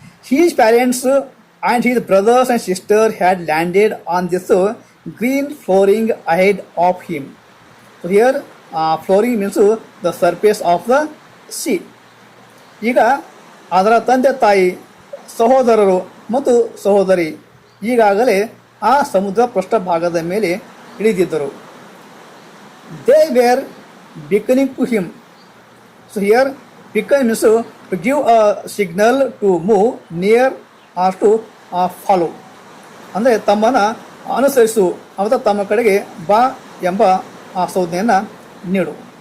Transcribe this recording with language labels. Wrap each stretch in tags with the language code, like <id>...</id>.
<en>His parents and his brothers and sisters had landed on this green flooring ahead of him. So here flooring means the surface of the sea.</en> <kn>ಈಗ ಅದರ ತಂದೆ ತಾಯಿ, ಸಹೋದರರು ಮತ್ತು ಸಹೋದರಿ ಈಗಾಗಲೇ ಆ ಸಮುದ್ರ ಪೃಷ್ಠಭಾಗದ ಮೇಲೆ ಇಳಿದಿದ್ದರು.</kn> <en>They were beckoning to him. So here beckon means to give a signal to move near or to follow.</en> <kn>ಅಂದರೆ ತಮ್ಮನ್ನು ಅನುಸರಿಸು ಅಥವಾ ತಮ್ಮ ಕಡೆಗೆ ಬಾ ಎಂಬ ಸಂಜ್ಞೆಯನ್ನು ನೀಡು.</kn>